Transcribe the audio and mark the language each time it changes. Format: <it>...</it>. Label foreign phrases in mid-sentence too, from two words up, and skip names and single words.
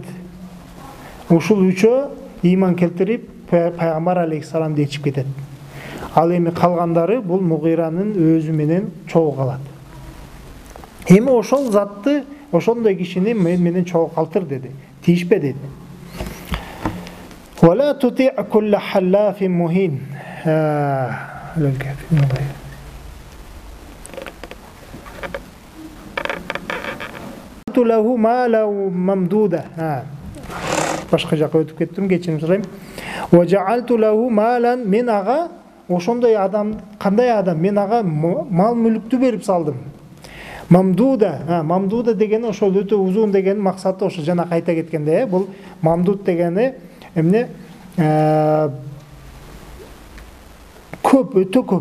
<ky>Ушул үчөө иман келтирип Пайгамбар алейхиссаламды ичип кетет. Ал эми калгандары бул Мугиранын өзү менен чогуу калат. Эми ошол затты, ошондой кишини мен менен чогуу калтыр деди. Тийишпе деди.</ky> <ar>وَلَا تُطِعْ كُلَّ حَلَّافٍ مَهِينٍ. لَهُ مَالًا مَمْدُودًا.</ar> <ky>Башка жака өтүп кеттим, кечирим сурайм.</ky> <ar>وَجَعَلْتُ لَهُ مَالًا,</ar> <ky>мен ага ошондой адам, кандай адам, мен ага мал мүлүктү берип салдым. Мамдуда, мамдуда дегени ошол өтө узун деген максаты ошо жана кайта кеткенде, бул мамдуд дегени эмне көп, өтө көп.</ky>